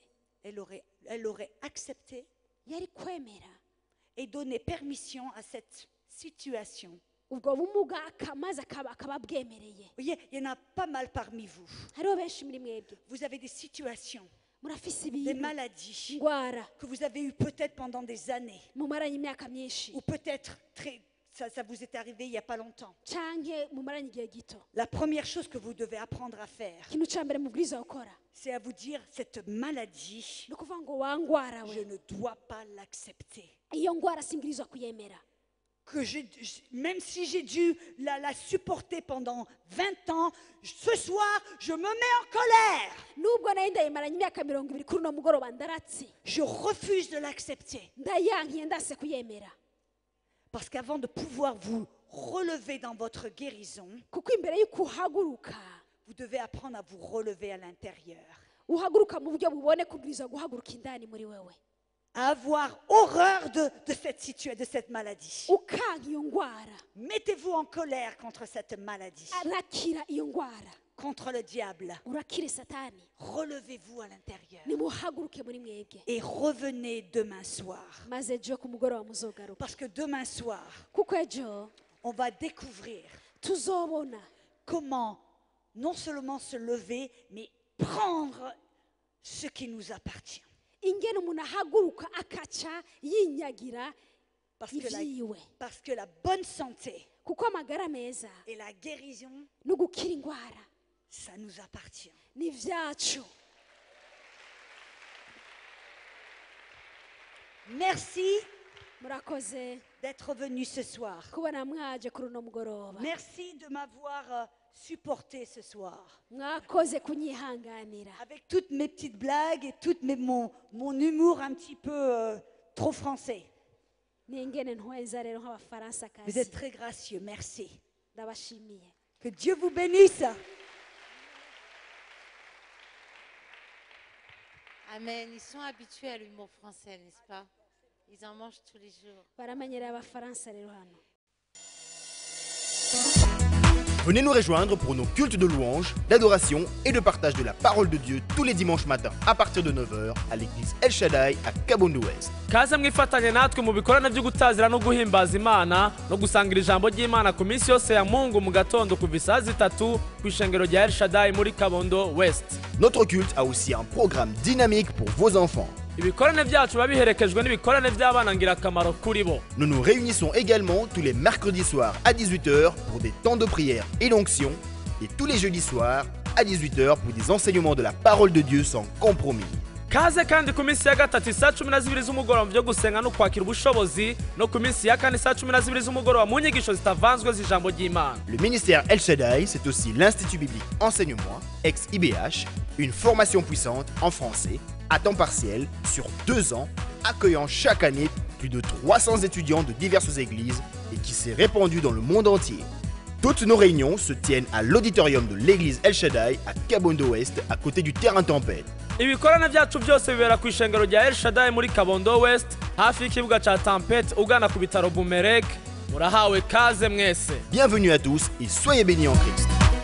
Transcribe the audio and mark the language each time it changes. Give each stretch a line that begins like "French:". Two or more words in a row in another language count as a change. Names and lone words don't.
French: Elle aurait accepté
Rundi: yari kwemera
French: et donné permission à cette situation.
Rundi: ubwo bumuga akamaze akaba bwemereye.
French: Vous voyez, il y en a pas mal parmi vous.
Rundi: hariho benshi muri mwebwe
French: Vous avez des situations,
Rundi: murafise
French: des
Rundi: ibintu
French: maladies
Rundi: ingwara
French: que vous avez eues peut-être pendant des années,
Rundi: mumaranye imyaka myinshi
French: ou peut-être ça vous est arrivé il n'y a pas longtemps.
Rundi: canke mumaranye igihe gito.
French: La première chose que vous devez apprendre à faire,
Rundi: ikintu ca mbere mubwiriza gukora
French: c'est à vous dire, cette maladie,
Rundi: ni ukuvuga ngo wa ngwara
French: je
Rundi: we
French: ne dois pas l'accepter.
Rundi: iyo ngwara singirizwa kuyemera.
French: Que même si j'ai dû la supporter pendant 20 ans, ce soir, je me mets en colère.
Rundi: nubwo nayo ndayimaranye imyaka 20 kuri uno mugoroba ndaratse
French: Je refuse de l'accepter.
Rundi: ndayankiye ndase kuyemera.
French: Parce qu'avant de pouvoir vous relever dans votre guérison,
Rundi: kuko imbere y'uko uhaguruka
French: vous devez apprendre à vous relever à l'intérieur.
Rundi: uhaguruka mu buryo bubone kubwirizwa guhaguruka indani muri wewe.
French: À avoir horreur de cette situation, de cette maladie.
Rundi: ukanka iyo ngwara
French: Mettez-vous en colère contre cette maladie,
Rundi: arakira iyo ngwara
French: contre le diable.
Rundi: urakire satani.
French: Relevez-vous à l'intérieur
Rundi: nimuhaguruke muri mwebwe
French: et revenez demain soir.
Rundi: maze ejo ku mugoroba muzogaruka.
French: Parce que demain soir,
Rundi: kuko ejo
French: on va découvrir
Rundi: tuzobona
French: comment non seulement se lever, mais prendre ce qui nous appartient.
Rundi: ingene umuntu ahaguruka akaca yinyagira
French: Parce que la bonne santé
Rundi: kuko amagara meza
French: et la guérison,
Rundi: no gukira ingwara
French: ça nous appartient.
Rundi: ni vyacu.
French: Merci
Rundi: murakoze
French: d'être venu ce soir.
Rundi: kubona mwaje kuri uno mugoroba.
French: Merci de m'avoir supporté ce soir.
Rundi: mwakoze kunyihanganira
French: Avec toutes mes petites blagues et mon humour un petit peu trop français.
Rundi: n'ingene ntweza rero
French: Vous
Rundi: nk'abafaransa-kazi.
French: êtes très gracieux, merci.
Rundi: ndabashimiye.
French: Que Dieu vous bénisse. Amen. Ils sont habitués à l'humour français, n'est-ce pas? Ils en mangent tous les jours.
Rundi: baramenyereye abafaransa rero hano.
French: Venez nous rejoindre pour nos cultes de louange, d'adoration et de partage de la parole de Dieu tous les dimanches matins à partir de 9h à l'église El Shaddai à Kabondo West.
Rundi: kaze mwifatanye natwe mu bikorane byo gutazira no guhimbaza Imana no gusangira ijambo ry'Imana ku minsi yose ya Mungu mu gatondo kuva isaha 3 ku ishengero rya El Shaddai muri Kabondo West.
French: Notre culte a aussi un programme dynamique pour vos enfants.
Rundi: Ibikorane byacu babiherekejwe n'ibikorane by'abana ngirakamaro kuri bo.
French: Nous nous réunissons également tous les mercredis soirs à 18h pour des temps de prière et d'onction et tous les jeudis soirs à 18h pour des enseignements de la parole de Dieu sans compromis.
Rundi: Kaze kandi ku minsi ya gatatu saa 12 z'umugoroba byo gusenga no kwakira ubushobozi no ku minsi ya kane saa 12 z'umugoroba mu nyigisho zitavanzwe z'ijambo ry'Imana.
French: Le ministère El Shaddai, c'est aussi l'Institut biblique Enseigne-moi, ex-IBH, une formation puissante en français, à temps partiel, sur 2 ans, accueillant chaque année plus de 300 étudiants de diverses églises et qui s'est répandue dans le monde entier. Toutes nos réunions se tiennent à l'auditorium de l'église El Shaddai à Kabondo West, à côté du terrain Tempête.
Rundi: Ibikorane byacu byose bibera ku ishengero rya El Shaddai muri Kabondo West hafi y'ikibuga ca Tempête ugana ku bitaro Bumerek. Murahawe kaze mwese.
French: Bienvenue à tous et soyez bénis en Christ.